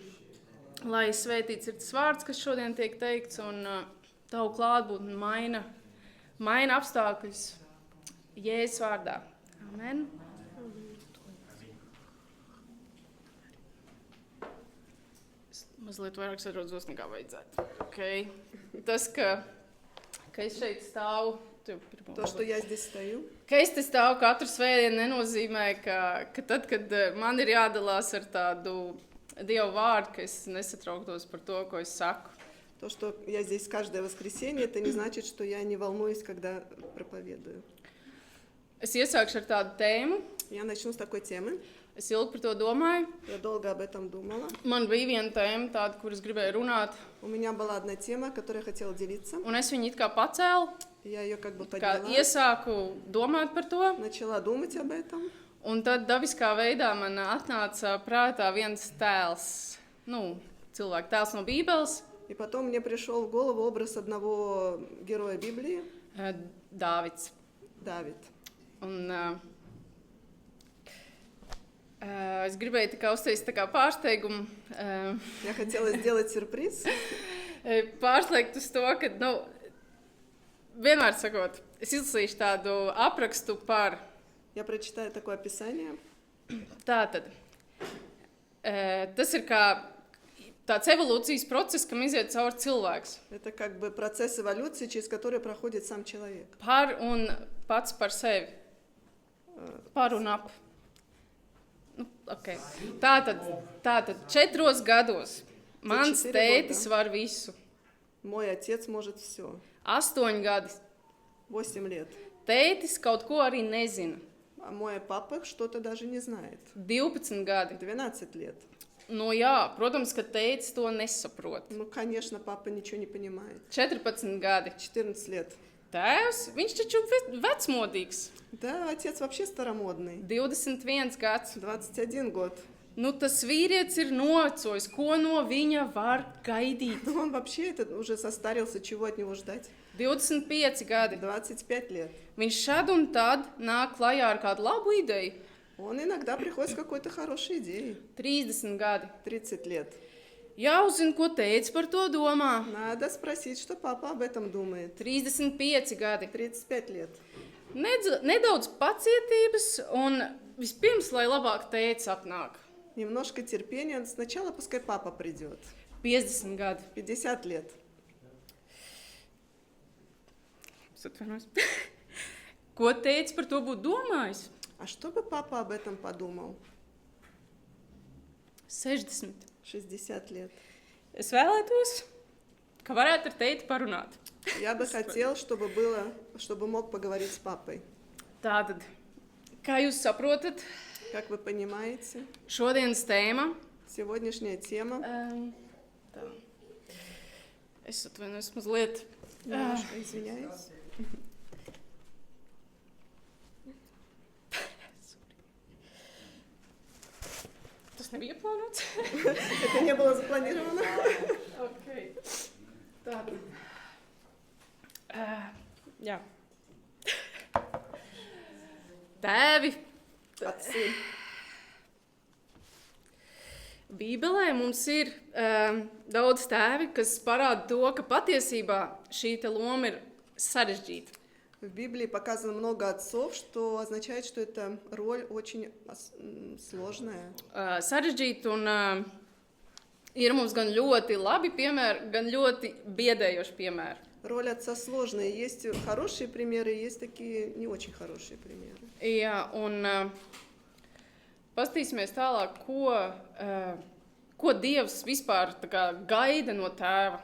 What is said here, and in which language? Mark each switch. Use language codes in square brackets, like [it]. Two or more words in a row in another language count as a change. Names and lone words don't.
[lv] Lai svētīts ir tas vārds, kas šodien tiek teikts, un Tavu klātbūtni maina apstākļus Jēzus vārdā. Amen. Es mazliet vairāk sarodzos nekā vajadzētu. Okay. Tas, ka es šeit stāvu, [ru] То, что я здесь стою. [lv] Ka es te stāvu katru svētdienu, nenozīmē, ka tad, kad man ir jādalās ar tādu Dievu vārdu, ka es nesatrauktos par to, ko es saku. [ru] То, что я здесь каждое воскресенье, это не значит, что я не волнуюсь, когда проповедую. [lv] Es iesākšu ar tādu tēmu. [ru] Я начну с такой темы. [lv] Es ilgi par to domāju. [ru] Я долго об этом думала. [lv] Man bija viena tēma, tāda, kur es gribēju runāt. [ru] У меня была одна тема, которой я хотела делиться. [lv] Un es viņu it kā pacēlu. [ru] Я ее как бы подняла. [lv] Iesāku domāt par to. [ru] Начала думать об этом. [lv] Un tad dabiskā veidā man atnāca prātā viens tēls, cilvēka tēls no Bībeles. [ru] И потом мне пришел в голову образ одного героя Библии. [lv] Dāvids. [ru] Давид. [lv] Un es gribēju tā kā uztaisīt tā kā pārsteigumu. [ru] Я хотела сделать сюрприз. [lv] Pārslēgt uz to, ka, vienmēr sakot, es izlasīšu tādu aprakstu par. [ru] Я прочитаю такое описание. [lv] Tātad, tas ir kā tāds evolūcijas process, kam iziet cauri cilvēks. [ru] Это как бы процесс эволюции, через который проходит сам человек. [lv] Par un pats par sevi. Par un ap. Okay. Tātad 4 gados mans tētis var visu. [ru] Мой отец может все. [lv] 8 gadi. [ru] 8 лет. [lv] Tētis kaut ko arī nezina. [ru] А мой папа что-то даже не знает. [lv] 12 gadi. [ru] 12 лет. [lv] Jā, protams, ka tētis to nesaprot. [ru] Конечно, папа ничего не понимает. [lv] 14 gadi. [ru] 14 лет. [lv] Tēvs, viņš taču vecmodīgs. [ru] Да, отец вообще старомодный. [lv] 21 gads. [ru] 21 год. [lv] Tas vīrietis ir novecojis, ko no viņa var gaidīt. [ru] Он вообще уже состарился, чего от него ждать? [lv] 25 gadi. [ru] 25 лет. [lv] Viņš šad un tad nāk klajā ar kādu labu ideju. [ru] Он иногда приходит с какой-то хорошей идеей. [lv] 30 gadi. [ru] 30 лет. [lv] Jāuzzina, ko tētis par to domā. [ru] Надо спросить, что папа об этом думает. [lv] 35 gadi. [ru] 35 лет. [lv] Nedaudz pacietības un vispirms, lai labāk tētis atnāk. [ru] Немножко терпения. Сначала пускай папа придет. [lv] 50 gadi. [ru] 50 лет. [lv] Ko tētis par to būtu domājis? [ru] А что бы папа об этом подумал? [lv] 60. [ru] 60 лет. [lv] Es vēlētos, ka varētu ar tēti parunāt. [ru] Я бы хотел, чтобы мог поговорить с папой. [lv] Tātad, kā jūs saprotat, [ru] Как вы понимаете, [lv] šodienas tēma. [ru] Сегодняшняя тема. [lv] Tā. Es atvainojos mazliet. [ru] Немножко извиняюсь. [lv] Tas nebija plānots. [ru] Это не было запланировано. [lv] Okay. Tātad. Jā. Tēvi. [ru] Отцы. [lv] Bībelē mums ir daudz tēvi, kas parāda to, ka patiesībā šī loma ir sarežģīta. [ru] В Библии показано много отцов, что означает, что эта роль очень сложная. [lv] Sarežģīta un ir mums gan ļoti labi piemēri, gan ļoti biedējoši piemēri. [ru] Роль отца сложная. Есть хорошие примеры, есть такие не очень хорошие примеры. [lv] Jā, un paskatīsimies tālāk, ko Dievs vispār tā kā gaida no tēva.